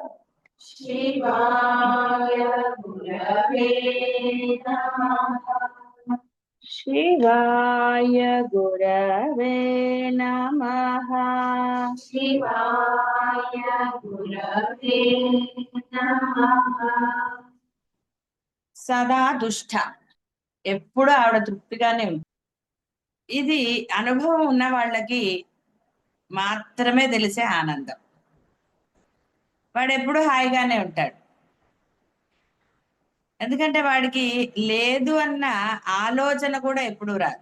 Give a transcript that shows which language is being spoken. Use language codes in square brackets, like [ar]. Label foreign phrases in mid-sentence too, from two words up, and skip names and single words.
[sa] शिवाय गुरवे नमः। शिवाय गुरवे नमः। शिवाय गुरवे नमः। [te] సదా దుష్ట, ఎప్పుడు ఆవిడ తృప్తిగానే ఉంది. ఇది అనుభవం ఉన్న వాళ్ళకి మాత్రమే తెలిసే ఆనందం. వాడు ఎప్పుడు హాయిగానే ఉంటాడు, ఎందుకంటే వాడికి లేదు అన్న ఆలోచన కూడా ఎప్పుడు రాదు.